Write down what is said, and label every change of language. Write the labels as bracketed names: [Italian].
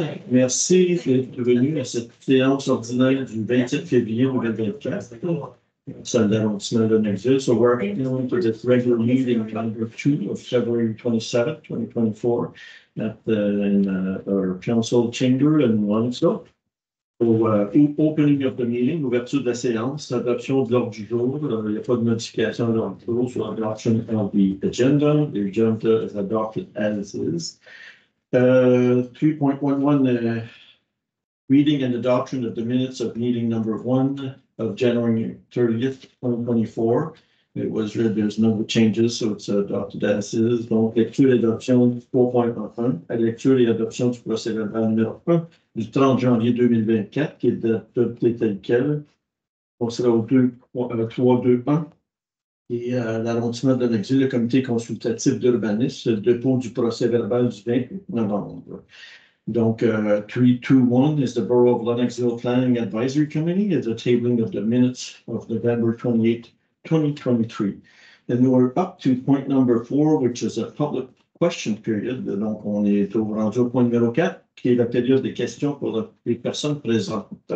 [French] Merci d'être venu à cette séance ordinaire du 27 février 2024. So l'arrondissement de Lennoxville. [English] So we're going to this regular meeting number 2 of February 27th, 2024 at our council chamber in Lennoxville. So, opening of the meeting, [French] ouverture de la séance, adoption de l'ordre du jour. Il n'y a pas de modification de l'ordre du jour. [English] So adoption of the agenda. The agenda is adopted as is. 3.11, reading and adoption of the minutes of meeting number 1 of January 30th, 2024. It was read, there's no changes, so it's adopted as is. [French] Donc, lecture et adoption 3.11, à lecture et adoption du procès verbal numéro 1 du 30 janvier 2024, qui est adopté tel quel. On sera au 3.2.1. Et l'arrondissement de Lennoxville, le comité consultatif d'urbanisme, le dépôt du procès verbal du 28 novembre. [English] Donc, 3.2.1 is the Borough of Lennoxville Planning Advisory Committee. It's a tabling of the minutes of November 28, 2023. And we're up to point number 4, which is a public question period. [French] Donc, on est rendu au point numéro 4, qui est la période des questions pour les personnes présentes.